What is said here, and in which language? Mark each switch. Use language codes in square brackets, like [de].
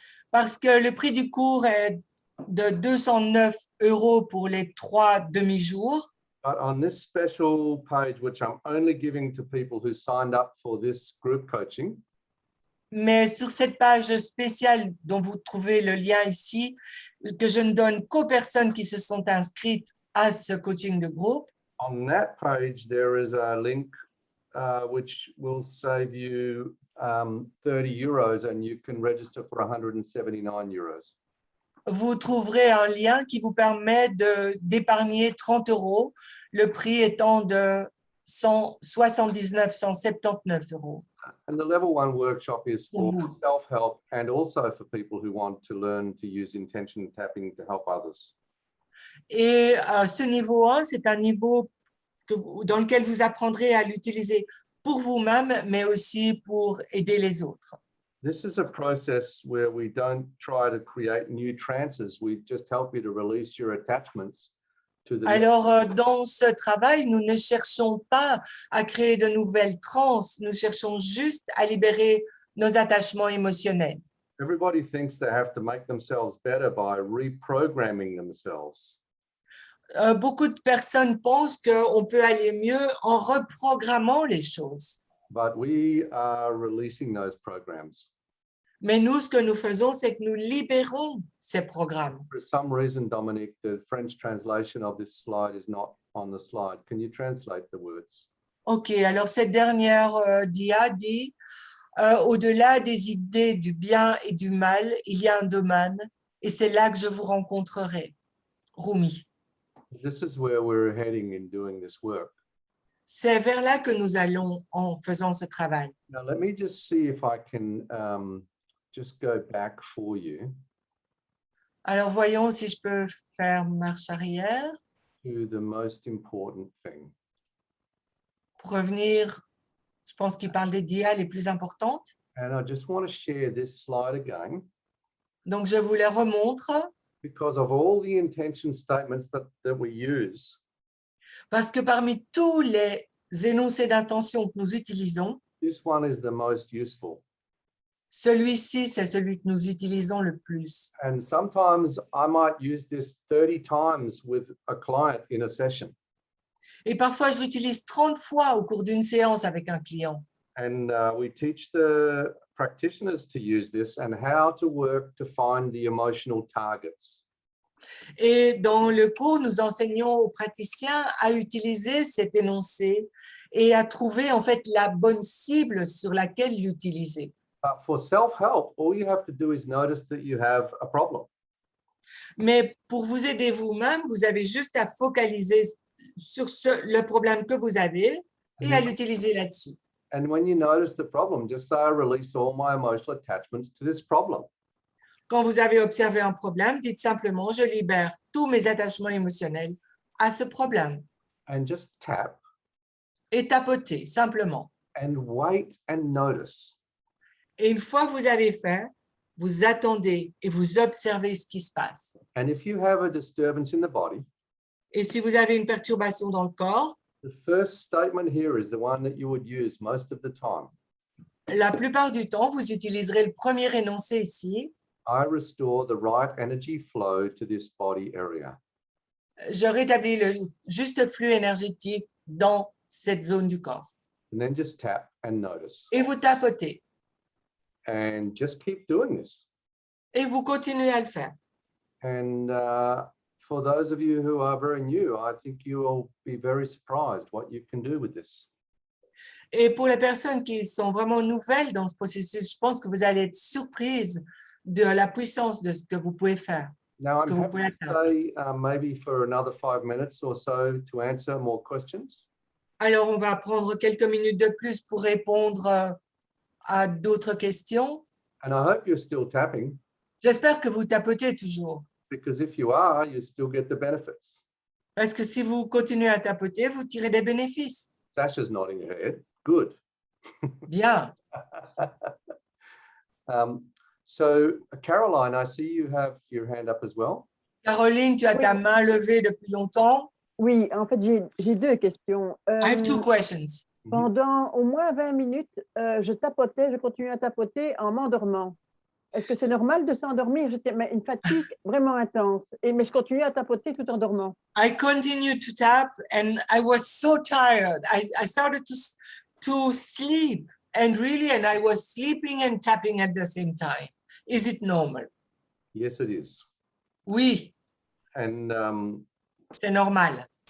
[fr] Parce que le prix du cours est de 209 € pour les 3 demi-jours. [en] But on this special page, which I'm only giving to people who signed up for this group coaching, [fr] Mais sur cette page spéciale dont vous trouvez le lien ici, que je ne donne qu'aux personnes qui se sont inscrites à ce coaching de groupe, [en] on that page, there is a link which will save you 30 euros and you can register for 179 euros. [fr] vous trouverez un lien qui vous permet d'épargner 30 €, le prix étant de 179 €. [en] And the level 1 workshop is for Mhm. self-help and also for people who want to learn to use intention tapping to help others. [fr] Et ce niveau 1, c'est un niveau dans lequel vous apprendrez à l'utiliser pour vous-même, mais aussi pour aider les autres. [en] This is a process where we don't try to create new trances. We just help you to release your attachments to the [fr] Alors, dans ce travail, nous ne cherchons pas à créer de nouvelles transes, nous cherchons juste à libérer nos attachements émotionnels. [en] Everybody thinks they have to make themselves better by reprogramming themselves. [fr] Beaucoup de personnes pensent qu'on peut aller mieux en reprogrammant les choses. [en] But we are releasing those programs. [fr] Mais nous, ce que nous faisons, c'est que nous libérons ces programmes. [en] For some reason, Dominic, the French translation of this slide is not on the slide. Can you translate the words? [fr] OK, alors cette dernière dia dit au-delà des idées du bien et du mal, il y a un domaine et c'est là que je vous rencontrerai. [en] Rumi. This is where we're heading in doing this work. [fr] C'est vers là que nous allons en faisant ce travail. [en] Now, let me just see if I can just go back for you [fr] Alors, voyons si je peux faire marche arrière [en] to the most important thing. [fr] pour revenir. Je pense qu'il parle des dias les plus importantes. [en] And I just want to share this slide again [fr] Donc, je vous les remontre [en] because of all the intention statements that we use. [fr] parce que parmi tous les énoncés d'intention que nous utilisons, [en] This one is the most useful. [fr] celui-ci, c'est celui que nous utilisons le plus. [en] And sometimes I might use this 30 times with a client in a session. [fr] Et parfois, je l'utilise 30 fois au cours d'une séance avec un client. [en] And we teach the practitioners to use this and how to work to find the emotional targets. [fr] Et dans le cours, nous enseignons aux praticiens à utiliser cet énoncé et à trouver en fait la bonne cible sur laquelle l'utiliser. [en] For self-help, all you have to do is notice that you have a problem. [fr] Mais pour vous aider vous-même, vous avez juste à focaliser sur le problème que vous avez et à l'utiliser là-dessus. [en] And when you notice the problem, just say, I release all my emotional attachments to this problem. [fr] Quand vous avez observé un problème, dites simplement, je libère tous mes attachements émotionnels à ce problème. [en] And just tap [fr] Et tapotez simplement. [en] and wait and notice. [fr] Et une fois que vous avez fait, vous attendez et vous observez ce qui se passe. [en] And if you have a disturbance in the body, [fr] Et si vous avez une perturbation dans le corps, [en] the first statement here is the one that you would use most of the time. [fr] la plupart du temps, vous utiliserez le premier énoncé ici. [en] I restore the right energy flow to this body area. [fr] Je rétablis le juste flux énergétique dans cette zone du corps. [en] And then just tap and notice. [fr] Et vous tapotez. [en] And just keep doing this. [fr] Et vous continuez à le faire. [en] And for those of you who are very new, I think you will be very surprised what you can do with this. [fr] Et pour les personnes qui sont vraiment nouvelles dans ce processus, je pense que vous allez être surprises de la puissance de ce que vous pouvez faire. [en] Now, [fr] Ce que [en] I'm [fr] vous [en] happy [fr] pouvez [en] to [fr] atteindre. [en] stay maybe for another 5 minutes or so to answer more questions. [fr] Alors, on va prendre quelques minutes de plus pour répondre à d'autres questions. [en] And I hope you're still tapping, [fr] J'espère que vous tapotez toujours. [en] because if you are, you still get the benefits. [fr] Parce que si vous continuez à tapoter, vous tirez des bénéfices. [en] Sasha's nodding her head. Good. [fr] Bien. [en] So, Caroline, I see you have your hand up as well. [fr] Caroline, tu as ta Oui. main levée depuis longtemps. Oui, en fait, j'ai deux questions. [en] I have two questions. [fr] Pendant au moins 20 minutes, je tapotais, je continuais à tapoter en m'endormant. Est-ce que c'est normal de s'endormir? J'étais une fatigue vraiment intense. Mais je continuais à tapoter tout en dormant. [en] I continued to tap and I was so tired. I started to sleep and I was sleeping and tapping at the same time. Is it normal? Yes, it is. [fr] Oui, [en] And [fr] c'est normal.